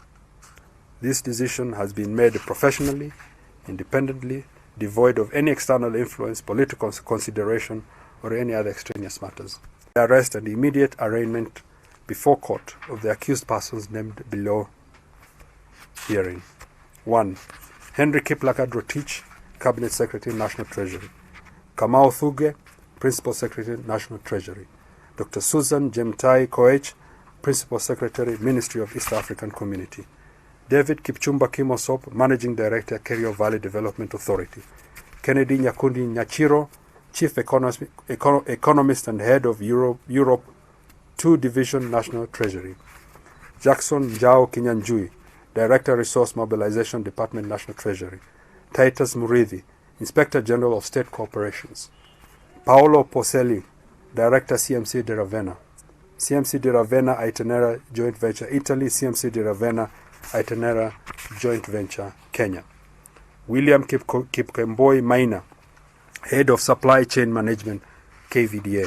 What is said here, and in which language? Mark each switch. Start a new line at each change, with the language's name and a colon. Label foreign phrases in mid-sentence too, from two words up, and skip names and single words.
English: This decision has been made professionally, independently, devoid of any external influence, political consideration, or any other extraneous matters. The arrest and immediate arraignment before court of the accused persons named below hearing. 1. Henry Kiplagat Rotich, Cabinet Secretary, National Treasury. Kamau Thuge, Principal Secretary, National Treasury. Dr. Susan Jemtai Koech, Principal Secretary, Ministry of East African Community. David Kipchumba Kimosop, Managing Director, Kerio Valley Development Authority. Kennedy Nyakundi Nyachiro, Chief Economist and Head of Europe 2 Division, National Treasury. Jackson Njao Kinyanjui, Director, Resource Mobilization Department, National Treasury. Titus Murithi, Inspector General of State Corporations. Paolo Poselli, Director, CMC de Ravenna. CMC de Ravenna Itinera Joint Venture Italy, CMC de Ravenna Itinera Joint Venture Kenya. William Kipkemboi Maina, Head of Supply Chain Management, KVDA.